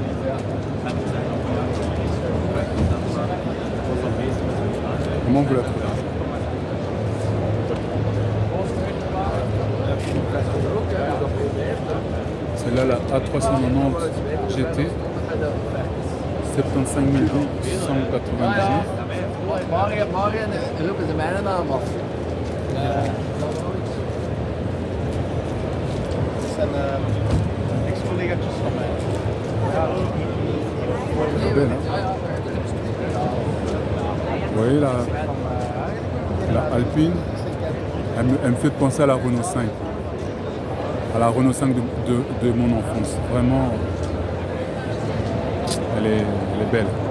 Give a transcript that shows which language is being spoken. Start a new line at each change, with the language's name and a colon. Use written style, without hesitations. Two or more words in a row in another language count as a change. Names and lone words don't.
French: Comment vous la trouvez? Celle-là, la A390 GT, 75 198.
Dutch: Morgen roepen ze mijn naam af. Dat zijn ex-collega's van mij.
French: C'est belle, hein? Vous voyez la Alpine, elle me fait penser à la Renault 5. À la Renault 5 de mon enfance. Vraiment, elle est belle.